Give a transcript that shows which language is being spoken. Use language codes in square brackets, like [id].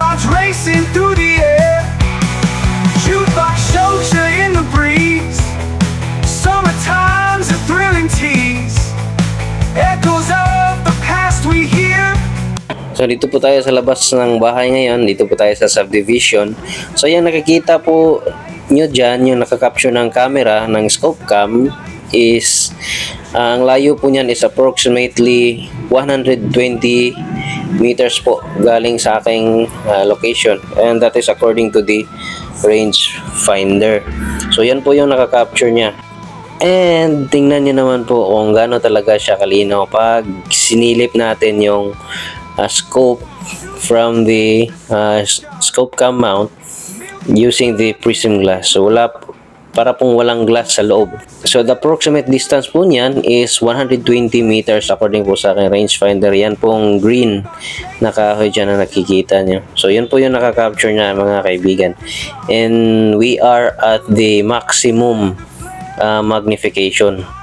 [en] Racing through the air, jukebox shows you in the breeze. Summertime's a thrilling tease. Echoes of the past we hear. [tl] So dito po tayo sa labas ng bahay ngayon. Dito po tayo sa subdivision. So yan, nakikita po nyo dyan yung nakakapture ng camera ng scope cam is ang layo po niyan is approximately 120 meters po galing sa aking location, [en] and that is according to the range finder. [tl] So yan po yung nakakapture niya. And tingnan niyo naman po kung gaano talaga siya kalinaw pag sinilip natin yung scope [en] from the scope cam mount using the prism glass. [tl] So para pong walang glass sa loob. [en] So the approximate distance [tl] po niyan is 120 meters according po sa aking rangefinder. Yan pong green na kahoy dyan na nakikita nyo. So yun po yung nakakapture niya mga kaibigan. [en] And we are at the maximum magnification.